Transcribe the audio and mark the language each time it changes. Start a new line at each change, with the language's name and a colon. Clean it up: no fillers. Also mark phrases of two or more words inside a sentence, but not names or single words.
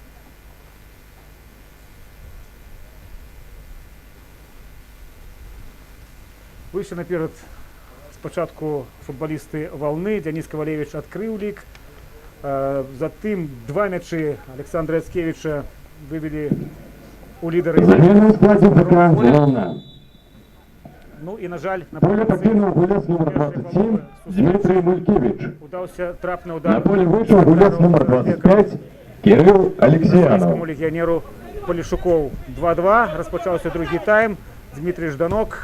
Belarusian: Выйшлі наперад спачатку футболісты Валны. Денис Ковалевич адкрыў лік. Затым два мячы Александра Яцкевича вывели у лідары.
Russian: Замена в складе ФК «Волна».
Belarusian: Ну і, на жаль, на
Russian: Поле покинул гулец номер 27 Дмитрий Мулькевич.
Belarusian: удаўся трапны удар.
Russian: На поле вышел гулец номер 25 Кирилл Алексеянов.
Belarusian: Расійскому легіянеру Полішукоў. 2-2. Распачаўся другі тайм. Дмитрий Жданок.